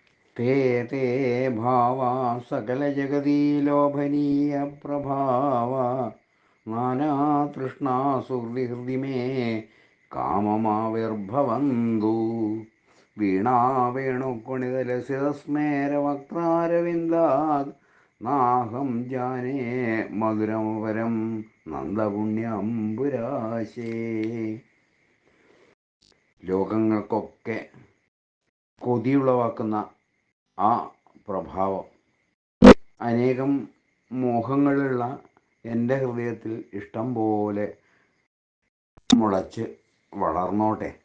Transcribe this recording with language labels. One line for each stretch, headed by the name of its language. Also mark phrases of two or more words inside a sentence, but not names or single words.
Sanskrit: ते ते भावा सकलजगती लोभनीयप्रभावा नानातृष्णासुहृदि मे काममाविर्भवन्तु वीणावेणुकुणितलसितस्मेरवक्त्रारविन्दात् नाहं जाने മധുരമപരം നന്ദപുണ്യംബുരാശേ.
Malayalam: ലോകങ്ങൾക്കൊക്കെ കൊതിയുളവാക്കുന്ന ആ പ്രഭാവം അനേകം മോഹങ്ങളുള്ള എൻ്റെ ഹൃദയത്തിൽ ഇഷ്ടം പോലെ മുളച്ച് വളർന്നോട്ടെ.